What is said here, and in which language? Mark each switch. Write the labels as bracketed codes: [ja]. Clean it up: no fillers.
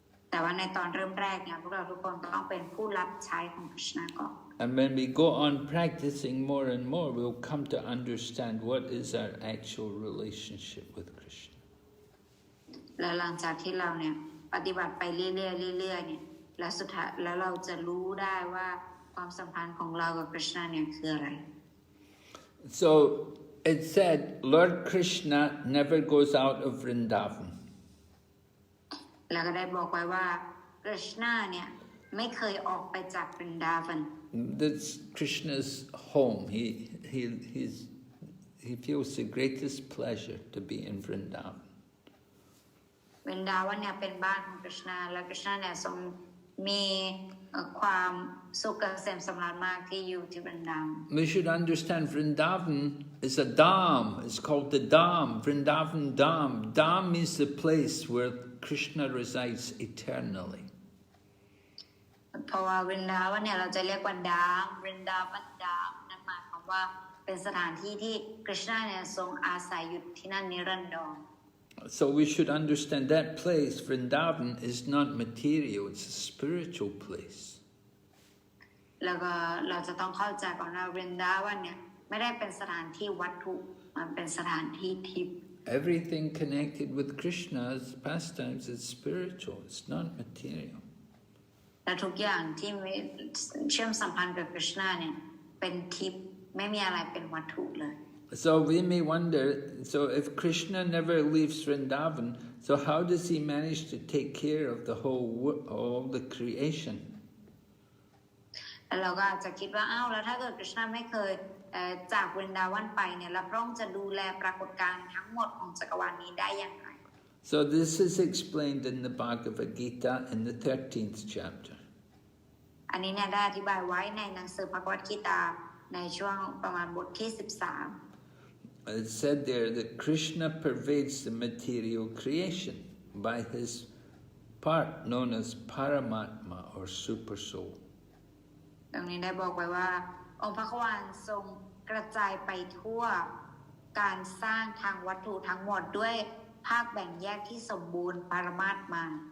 [th] แต่ว่าในตอนเริ่มแรกเนี่ยพวกเราทุกคนต้องเป็นผู้รับใช้ของกฤษณาก่อน [en] And when we go on practicing more and more, we'll come to understand what is our actual relationship with Krishna. [th] และหลังจากที่เราเนี่ยปฏิบัติไปเรื่อยๆเนี่ยและสุดท้ายแล้วเราจะรู้ได้ว่าความสัมพันธ์ของเรากับกฤษณาเนี่ยคืออะไร [en] So it said, Lord Krishna never goes out of Vrindavan. [th] แล้วก็ได้บอกไว้ว่ากฤษณาเนี่ยไม่เคยออกไปจากวรินดาวัน [en] That's Krishna's home. He feels the greatest pleasure to be in Vrindavan. [th] วรินดาวันเนี่ยเป็นบ้านของกฤษณาและกฤษณาเนี่ยทรงมีความสุขเกษมสำราญมากที่อยู่ที่วรินดาวัน [en] We should understand Vrindavan is a dham. It's called the dham, Vrindavan dham. Dham means the place where Krishna resides eternally. [th] เพราะว่าวรินดาวันเนี่ยเราจะเรียกว่าดามวรินดาวันดามนั่นหมายความว่า เป็นสถานที่ที่คริชนาเนี่ยทรงอาศัยอยู่ที่นั่นนิรันดร [en] So we should understand that place, Vrindavan, is not material, it's a spiritual place. [th] แล้วก็เราจะต้องเข้าใจก่อนว่า Vrindavan เนี่ยไม่ได้เป็นสถานที่วัตถุมันเป็นสถานที่ทิพย์ [en] Everything connected with Krishna's pastimes is spiritual, it's not material. [th] และทุกอย่างที่เชื่อมสัมพันธ์กับคริชนาเนี่ยเป็นทิพย์ไม่มีอะไรเป็นวัตถุเลย [en] So we may wonder, so if Krishna never leaves Vrindavan, so how does he manage to take care of the all the creation? [th] แล้วเราก็อาจจะคิดว่าแล้วถ้าเกิดคริชนาไม่เคยจากวรินดาวันไปเนี่ยแล้วพระองค์จะดูแลปรากฏการณ์ทั้งหมดของจักรวาลนี้ได้อย่างไร [en] So this is explained in the Bhagavad Gita in the 13th chapter. [th] อันนี้เนี่ยได้อธิบายไว้ในหนังสือภควตกีตาในช่วงประมาณบทที่ 13 [en] It said there that Krishna pervades the material creation by his part known as Paramatma or Super Soul. [th] ตรงนี้ได้บอกไว้ว่าองค์พระควานทรงกระจายไปทั่วการสร้างทางวัตถุทั้งหมดด้วยภาคแบ่งแยกที่สมบูรณ์ปรมาตมา